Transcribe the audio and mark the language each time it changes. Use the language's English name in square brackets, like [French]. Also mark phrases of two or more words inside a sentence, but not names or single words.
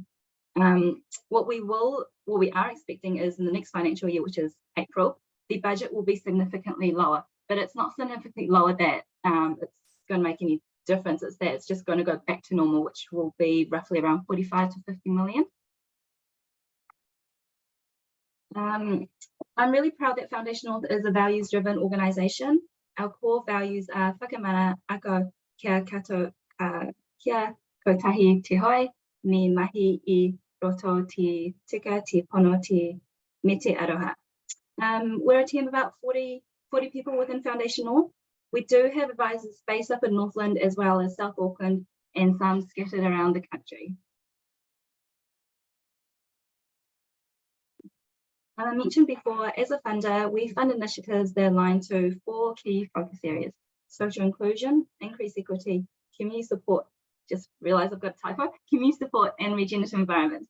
[English] What we are expecting is in the next financial year, which is April, the budget will be significantly lower, but it's not significantly lower that it's going to make any difference. It's that it's just going to go back to normal, which will be roughly around 45 to 50 million. I'm really proud that Foundation North is a values-driven organisation. Our core values are [Māori] whakamana ako kia kato kia kotahi te hoi, me mahi I roto te tika te pono te me te aroha. [English] We're a team of about 40 people within Foundation North. We do have advisors based up in Northland as well as South Auckland and some scattered around the country. I mentioned before, as a funder, we fund initiatives that align to 4 key focus areas: social inclusion, increased equity, community support, just realised I've got a typo, community support and regenerative environment.